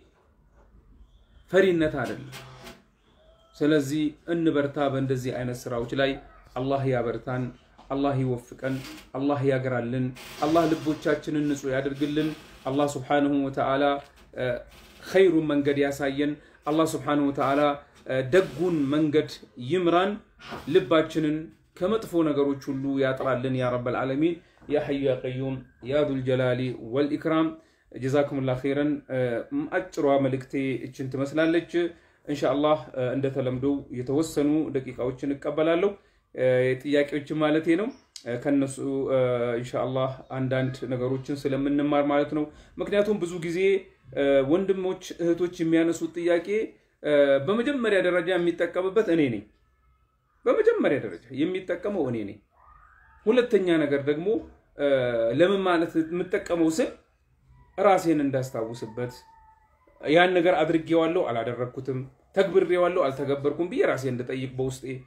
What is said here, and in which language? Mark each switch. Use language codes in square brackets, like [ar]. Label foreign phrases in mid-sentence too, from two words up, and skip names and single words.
[am] ፈሪነት አይደለም ስለዚህ እንበርታ በእንደዚህ አይነት ስራዎች ላይ አላህ ያበርታን አላህ ይወፍቀን አላህ ያግራልን አላህ ልቦቻችንን ንጹህ ያድርግልን አላህ [ar] سبحانه وتعالى [am] ኸይሩን መንገድ ያሳየን አላህ Subhanahu [ar] وتعالى [am] ደጉን መንገድ ይምራን ልባችንን ከመጥፎ ነገሮች ሁሉ ያጥራልን [ar] يا رب العالمين يا حي يا قيوم يا ذو الجلال والإكرام جزاكم الله خيرا أجروا ملكتي [am] እችን ትመስላለች [ar] إن شاء الله [am] እንደተለምደው የተወሰኑ ደቂቃዎችን እቀበላለሁ ጥያቄዎች ማለቴ ነው ከነሱ [ar] إن شاء الله [am] አንዳንድ ነገሮችን ስለምንማር ማለት ነው ምክንያቱም ብዙ ጊዜ ወንድሞች እህቶች የሚያነሱት ጥያቄ በመጀመሪያ ደረጃ የሚጠቀምበት እኔ ነኝ በመጀመሪያ ደረጃ የሚጠቀመው እኔ ነኝ ሁለተኛ ነገር ደግሞ ለምን ማለት የምጠቀመው ስል ራሴን እንዳስታውስበት ያን ነገር አድርጌዋለሁ አላደረኩትም ተግብሬዋለሁ አልተገበርኩም በራሴን እንደጠይቅ በውስጤ